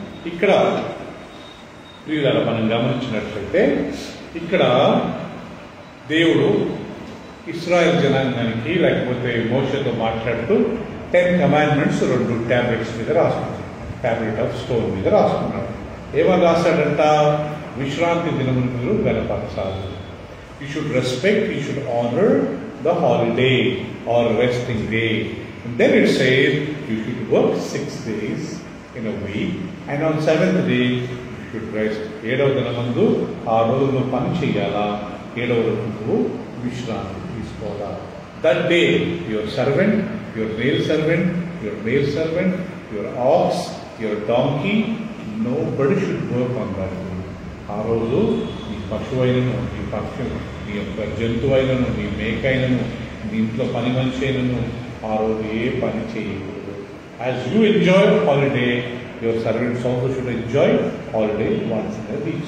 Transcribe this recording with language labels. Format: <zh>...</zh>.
<te>ఇక్కడ ప్రియులారా మనం గమనించినట్లయితే ఇక్కడ దేవుడు ఇశ్రాయేల్ జనాంగానికి లేకపోతే మోషేతో మాట్లాడుతూ 10 కమాండ్మెంట్స్ 2 టాబ్లెట్స్ మీద రాసుకున్నాడు. టాబ్లెట్ ఆఫ్ స్టోన్ మీద రాసుకున్నాడు. ఏమని రాశాడంట? విశ్రాంతి దినమును మీరు గణపరచాలి.</te> <en>You should respect, you should honour the holiday or resting day. And then it says you should work 6 days in a week and on 7th day you should rest.</en> <te>7వ దినమందు 6 రోజులు పని చేయాలా, 7వ రోజు విశ్రాంతి తీసుకోవాలా.</te> <en>That day your servant, your male servant, your male servant, your ox, your donkey, nobody should work on that day.</en> <te>ఆ రోజు నీ పశువైనను, నీ పక్షు, నీ యొక్క జంతువైనను, నీ మేకైనను, నీ ఇంట్లో పని మనిషి అయినను ఆ రోజు ఏ పని చేయకూడదు.</te> <en>As you enjoy holiday, your servants also should enjoy holiday once in a week.</en>